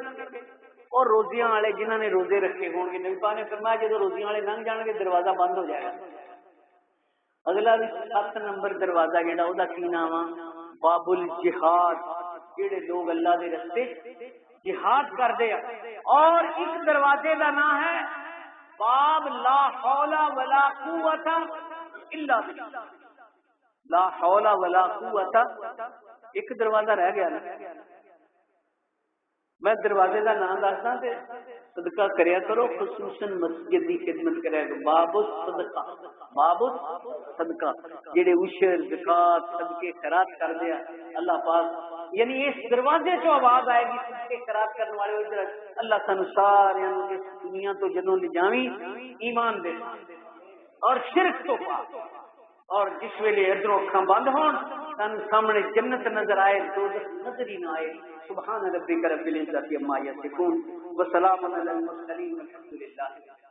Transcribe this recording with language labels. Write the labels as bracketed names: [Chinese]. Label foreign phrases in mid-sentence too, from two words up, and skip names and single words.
[Punjabi] اور روزیاں والے جنہوں نے روزے رکھے ہون گے، نبی پاک نے فرمایا جب روزیاں والے لنگ جان گے دروازہ بند ہو جائے گا۔ اگلا بھی 7 نمبر دروازہ جہاں وہ کی نام آ باب الجہاد، جہے لوگ اللہ دے رستے جہاد کرتے ہیں۔ [Urdu] اور اس دروازے کا نام ہے باب [Arabic] لا حول ولا قوت الا باللہ، لا حول ولا قوت، [Urdu] ایک دروازہ رہ گیا نا، میں دروازے کا نام [Punjabi] دسدا تے [Urdu] صدقہ کریا کرو، خصوصاً مسجد کی خدمت کریا کرو. [Punjabi] باب الصدقہ، باب الصدقہ، جڑے عشر زکات صدقے خیرات کر دیا اللہ پاک، یعنی اس دروازے چ آواز آئے گی صدقے خیرات کرنے والے ادھر اللہ سن سارے اس دنیا تو جدوں لے جاویں ایمان دے اور شرک تو پاک، اور جس ویلے ادھروں اکھاں بند ہون تن سامنے جنت نظر آئے دوزخ نظر ہی نہ آئے. [Arabic] سبحان ربک رب العزت عما یصفون وسلام علی المرسلین والحمد للہ.